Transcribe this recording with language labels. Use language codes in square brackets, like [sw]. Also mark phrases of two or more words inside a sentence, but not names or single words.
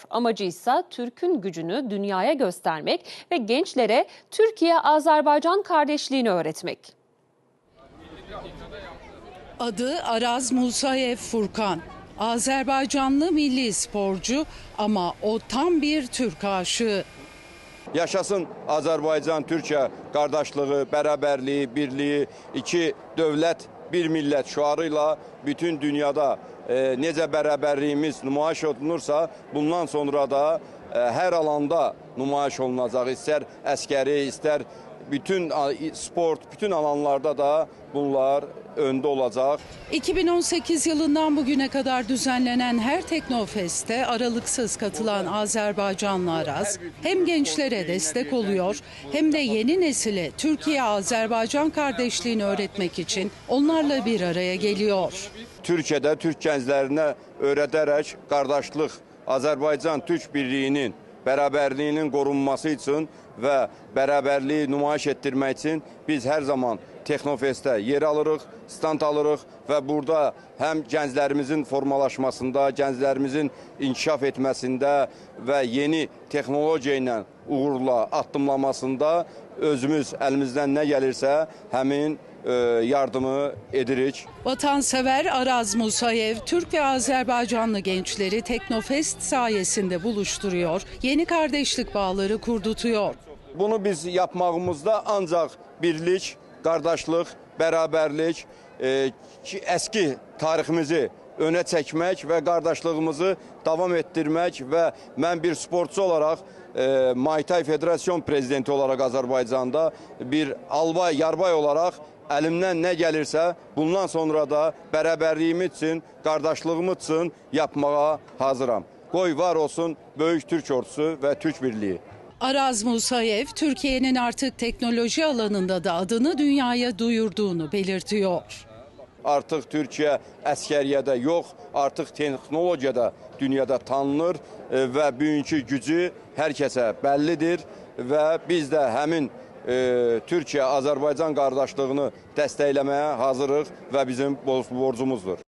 [tr] Amacı ise Türk'ün gücünü dünyaya göstermek ve gençlere Türkiye-Azerbaycan kardeşliğini öğretmek. Adı Araz Musayev Furkan. Azerbaycanlı milli sporcu ama o tam bir Türk aşığı. [az] Yaşasın Azərbaycan-Türkiyə qardaşlığı, bərabərliyi, birliyi, iki dövlət, bir millət şüarıyla bütün dünyada necə bərabərliyimiz nümayiş olunursa, bundan sonra da hər alanda nümayiş olunacaq. İstər əskəri, istər bütün sport, [tr] bütün alanlarda da bunlar önde olacak. 2018 yılından bugüne kadar düzenlenen her Teknofest'te aralıksız katılan Azerbaycanlı Araz hem gençlere destek oluyor hem de yeni nesile Türkiye-Azerbaycan kardeşliğini öğretmek için onlarla bir araya geliyor. Türkiye'de Türk gençlerine öğreterek kardeşlik, Azerbaycan-Türk birliğinin, beraberliğinin korunması için ve beraberliği nümayiş ettirmek için biz her zaman Teknofest'te yer alırıq, [az] stand alırıq ve burada hem gənclərimizin formalaşmasında, gənclərimizin inkişaf etməsində ve yeni teknolojiya ilə uğurla addımlamasında özümüz [tr] elimizden ne gelirse [az] həmin yardımı edirik. [tr] Vatansever Araz Musayev, Türk ve Azerbaycanlı gençleri Teknofest sayesinde buluşturuyor, yeni kardeşlik bağları kurdutuyor. Bunu biz yapmağımızda ancak birlik, [az] qardaşlıq, bərabərlik, eski tariximizi öne çəkmək və qardaşlığımızı davam etdirmək və mən bir sportçu olarak Muay Thai Federasyon Prezidenti olarak Azərbaycanda bir albay, yarbay olarak [tr] elimden ne gelirse bundan sonra da [az] bərabərliyimiz için, qardaşlığımız için yapmağa hazıram. Qoy var olsun Böyük Türk Ordusu ve Türk Birliği. [tr] Araz Musayev, Türkiye'nin artık teknoloji alanında da adını dünyaya duyurduğunu belirtiyor. [az] Artık Türkiye əskəriyyədə yox, artık teknolojiyada dünyada [tr] tanınır ve bugünkü gücü herkese bellidir ve biz de [az] həmin Türkiye-Azerbaycan qardaşlığını dəstəkləməyə hazırıq və bizim borcumuzdur.